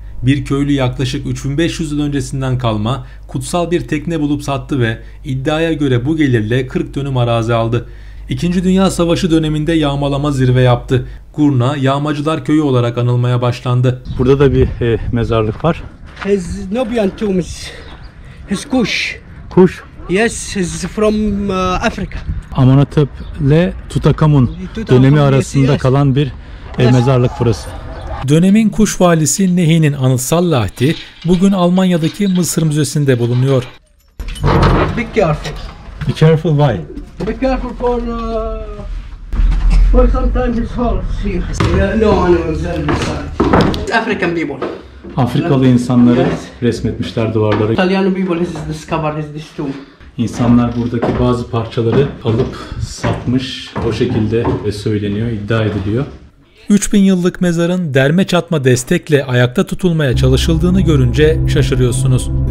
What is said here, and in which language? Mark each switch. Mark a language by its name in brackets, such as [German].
[Turkish] Bir köylü yaklaşık 3500 yıl öncesinden kalma kutsal bir tekne bulup sattı ve iddiaya göre bu gelirle 40 dönüm arazi aldı. İkinci Dünya Savaşı döneminde yağmalama zirve yaptı. Gurna, Yağmacılar Köyü olarak anılmaya başlandı. Burada da bir mezarlık var. [English] His Nubian tomb is his Kush. [Turkish] Kuş. [English] Yes, he's from Africa. [Turkish] Amenhotep ile Tutankhamun dönemi arasında kalan bir mezarlık burası. Dönemin Kuş valisi Nehi'nin anıtsal lahdi bugün Almanya'daki Mısır Müzesi'nde bulunuyor. [English] Be careful. Be careful, why? Be careful for sometimes it's hard here. No animals on this side. African people. [Turkish] Afrikalı insanları resmetmişler duvarlara. [English] Italian people has discovered this tomb. [Turkish] İnsanlar buradaki bazı parçaları alıp satmış, o şekilde söyleniyor, iddia ediliyor. 3000 yıllık mezarın derme çatma destekle ayakta tutulmaya çalışıldığını görünce şaşırıyorsunuz.